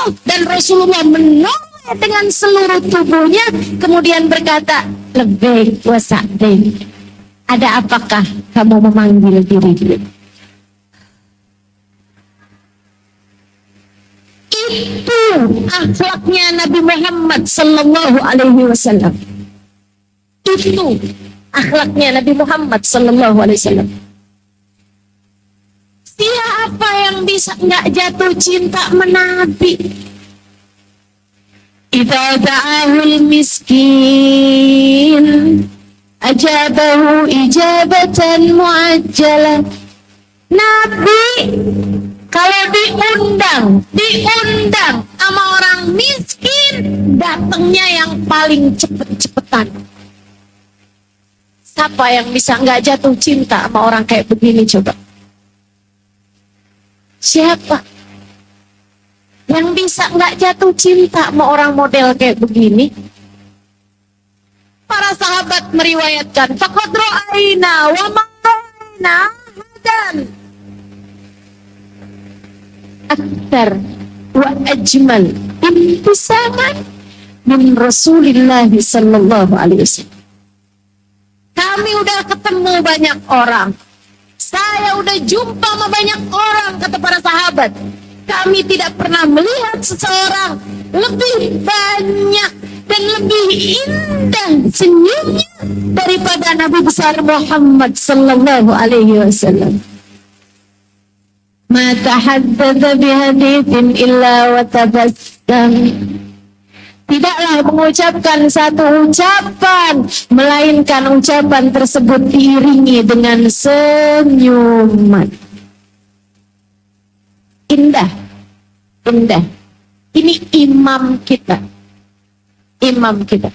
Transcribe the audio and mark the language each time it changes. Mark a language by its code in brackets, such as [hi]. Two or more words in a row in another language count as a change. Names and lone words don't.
[id] Dan Rasulullah menoleh dengan seluruh tubuhnya, kemudian berkata, lebih wasa'din. Ada apakah kamu memanggil diriku? Itu akhlaknya Nabi Muhammad [ar] صلى الله عليه وسلم. [id] Itu akhlaknya Nabi Muhammad [ar] صلى الله عليه وسلم. [id] Siapa yang bisa nggak jatuh cinta menabi? [ar] إذا دعاه المسكين أجابه إجابة معجلة. [id] Nabi kalau diundang sama orang miskin, datangnya yang paling cepet-cepetan. Siapa yang bisa nggak jatuh cinta sama orang kayak begini coba? Siapa yang bisa nggak jatuh cinta sama orang model kayak begini? Para sahabat meriwayatkan, [ar] فقد رأينا وما رأينا أحدا أكثر وأجمل ابتساما من رسول الله صلى الله عليه وسلم. [id] Kami udah ketemu banyak orang. Saya udah jumpa sama banyak orang, kata para sahabat. Kami tidak pernah melihat seseorang lebih banyak dan lebih indah senyumnya daripada Nabi besar Muhammad [ar] صلى الله عليه وسلم. ما تحدث بحديث إلا وتبسم. [id] Tidaklah mengucapkan satu ucapan, melainkan ucapan tersebut diiringi dengan senyuman. Indah, indah. Ini imam kita. Imam kita.